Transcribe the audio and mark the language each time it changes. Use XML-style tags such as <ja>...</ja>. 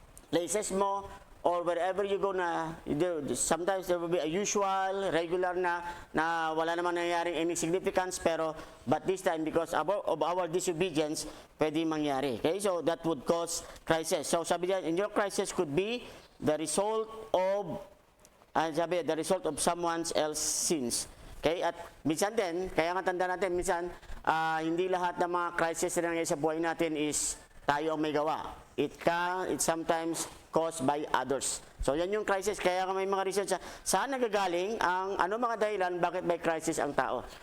<en>places mo, or wherever you go na, sometimes there will be a usual, regular na</en> <tl>wala naman nangyaring</tl> <en>any significance, pero but this time because of our disobedience,</en> <tl>pwede mangyari.</tl> <en>Okay, so that would cause crisis.</en> <tl>So sabi diyan,</tl> <en>in your crisis could be the result of the result of someone else's sins.</en> <tl>Okay, at minsan din, kaya nga tanda natin, minsan hindi lahat ng mga crisis na nangyayari sa buhay natin is tayo ang may gawa.</tl> <en>It sometimes caused by others.</en> <tl>So yan yung crisis. Kaya may mga research saan nagagaling ang mga dahilan bakit may crisis ang tao.</tl>